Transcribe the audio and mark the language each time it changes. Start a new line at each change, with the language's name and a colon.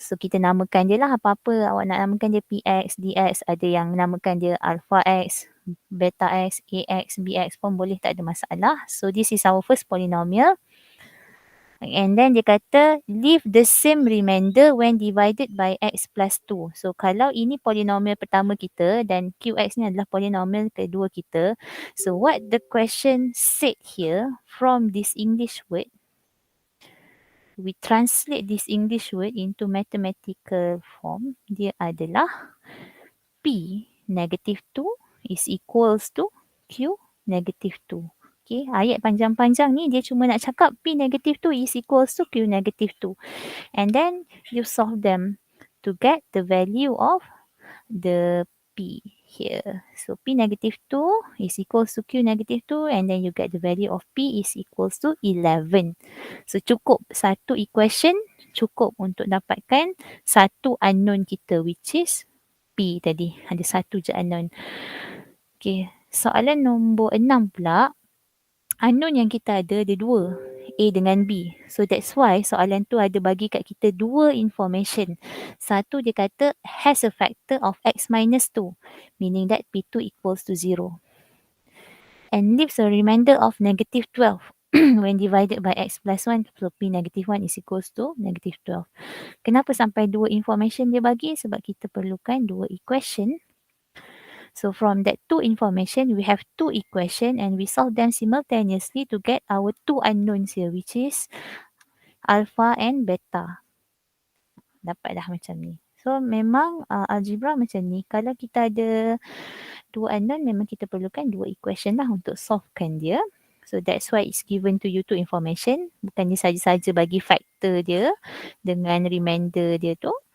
Malay: So kita namakan dia lah apa-apa. Awak nak namakan dia PX, DX. Ada yang namakan dia alpha X, beta X, AX, BX pun boleh, tak ada masalah.
English: So this is our first polynomial. And then
Malay: dia kata
English: leave the same remainder when divided by x plus 2.
Malay: So kalau ini polinomial pertama kita dan qx ni adalah polinomial kedua kita.
English: So what the question said here from this English word, we translate this English word into mathematical form.
Malay: Dia adalah
English: P negative 2 is equals to Q negative 2. Okay,
Malay: ayat panjang-panjang ni dia cuma nak cakap
English: P negative 2 is equals to Q negative 2. And then you solve them to get the value of the P here. So P negative 2 is equals to Q negative 2 and then you get the value of P is equals to 11.
Malay: So cukup satu equation, cukup untuk dapatkan satu unknown kita
English: which is
Malay: P tadi. Ada satu je unknown. Okay, soalan nombor 6 pula. Unknown yang kita ada dua, A dengan B.
English: So that's why
Malay: soalan tu ada bagi kat kita dua information. Satu dia kata
English: has a factor of x minus 2, meaning that P2 equals to 0. And leaves a remainder of negative 12 when divided by x plus 1. So P negative 1 is equals to negative 12.
Malay: Kenapa sampai dua information dia bagi?
English: Sebab kita perlukan dua equation. So from that two information, we have two equation and we solve them simultaneously to get our two unknowns here, which is alpha and beta.
Malay: Dapat dah macam ni. So memang algebra macam ni. Kalau kita ada dua unknown, memang kita perlukan dua equation lah untuk solvekan dia.
English: So that's why it's given to you two information.
Malay: Bukannya saja-saja bagi factor dia dengan remainder dia tu.